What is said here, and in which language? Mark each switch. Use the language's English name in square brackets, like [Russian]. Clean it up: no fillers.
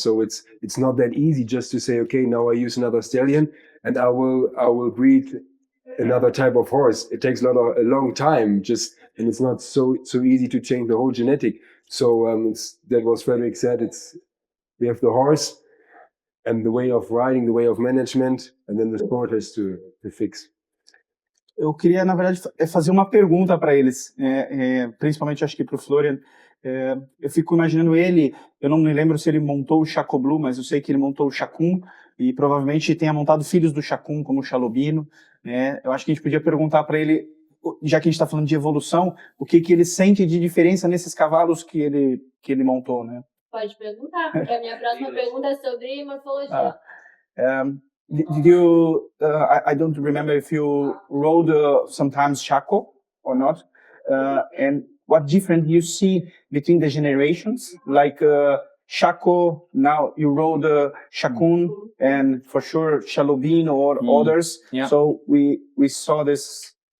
[English] So it's not that easy just to say, okay, now I use another stallion and I will breed another type of horse. It takes a long time, and it's not so easy to change the whole genetic. So that was Frederik said. We have the horse and the way of riding, the way of management, and then the sport has to fix. [Portuguese] Eu queria, na verdade, fazer uma pergunta para eles, principalmente acho que para o Florian. Eu fico imaginando ele, eu não me lembro se ele montou o Schockemöhle, mas eu sei que ele montou o Chacun e provavelmente tenha montado filhos do Chacun, como o Chalobino. Eu acho que a gente podia perguntar para ele, já que a gente está falando de evolução, o que ele sente de diferença nesses cavalos que ele montou, né? Pode perguntar, porque a minha próxima pergunta é sobre morfologia. [English] Did you, I don't remember if you rode sometimes Chaco or not, and what difference you see between the generations, like Chaco, now you rode Chacun, and for sure Chalobino or others, so we saw this.